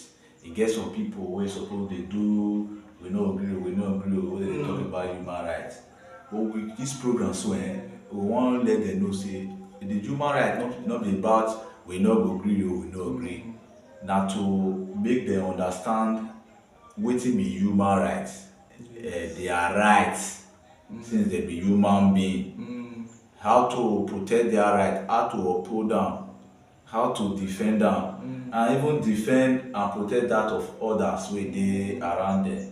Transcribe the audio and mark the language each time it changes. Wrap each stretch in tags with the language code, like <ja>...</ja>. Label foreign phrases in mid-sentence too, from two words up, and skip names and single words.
<pcm>E get some people wey suppose dey do we no agree wey dey talk about human rights. But with this program so we wan let them know say the human rights not be about we no go agree or we no agree. Na to make them understand wetin be human rights, their rights, since they be human being, how to protect their right, how to uphold them, how to defend them, and even defend and protect that of others wey dey around them.</pcm>